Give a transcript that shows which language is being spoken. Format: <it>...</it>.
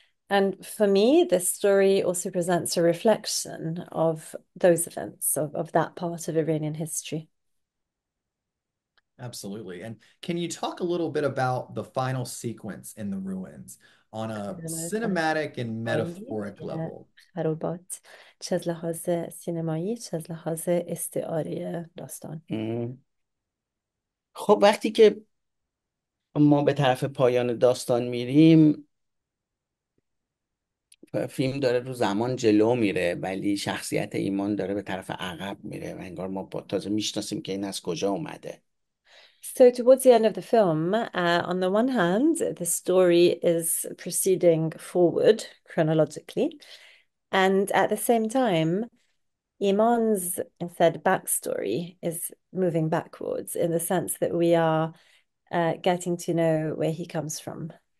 <en>And for me, this story also presents a reflection of those events, of that part of Iranian history. Absolutely. And can you talk a little bit about the final sequence in the ruins on a cinematic and metaphoric level?</en> <fa>خرابات چه از لحاظ سینمایی چه از لحاظ استعاری داستان. خب وقتی که ما به طرف پایان داستان میریم، فیلم داره رو زمان جلو میره ولی شخصیت ایمان داره به طرف عقب میره و انگار ما تازه میشناسیم که این از کجا اومده.</fa> <en>So towards the end of the film, on the one hand, the story is proceeding forward chronologically, and at the same time, Iman's instead backstory is moving backwards in the sense that we are getting to know where he comes from.</en>